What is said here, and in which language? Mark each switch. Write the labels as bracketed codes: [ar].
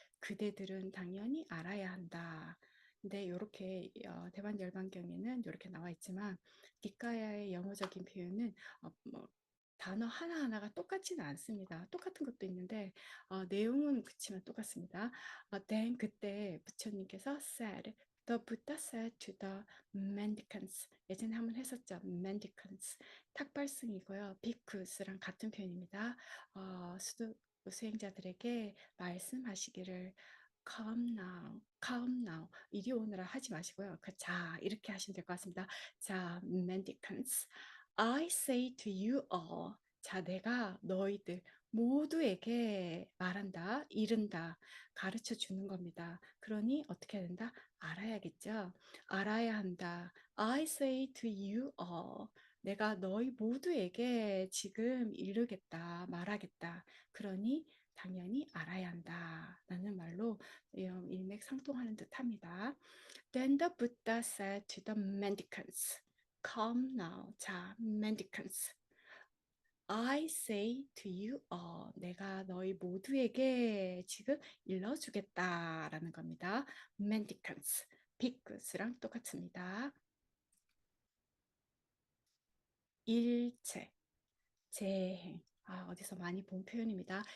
[ko] 그대들은 당연히 알아야 한다. 근데 이렇게 대반 열반경에는 이렇게 나와 있지만 니까야의 영어적인 표현은 단어 하나하나가 똑같지는 않습니다. 똑같은 것도 있는데 내용은 그치만 똑같습니다. [en] then [ko] 그때 부처님께서 [en] said The Buddha said to the mendicants [ko] 예전에 한번 했었죠. mendicants 탁발승이고요. 비쿠스랑 같은 표현입니다. 수행자들에게 말씀하시기를 [en] calm now [ko] 이리 오너라 하지 마시고요. 자 이렇게 하시면 될 것 같습니다. 자 [en] mendicants I say to you all [ko] 자 내가 너희들 모두에게 말한다, 이른다, 가르쳐 주는 겁니다. 그러니 어떻게 해야 된다? 알아야겠죠? 알아야 한다. [en] I say to you all. [ko] 내가 너희 모두에게 지금 이르겠다, 말하겠다. 그러니 당연히 알아야 한다 라는 말로 일맥상통하는 듯합니다. [en] Then the Buddha said to the mendicants, Come now. [ko] 자, mendicants. [en] I say to you all, [ko] 내가 너희 모두에게 지금 일러주겠다라는 겁니다. mendicants, ภิක්ඛus랑 똑같습니다. 일체, 재행. 어디서 많이 본 표현입니다.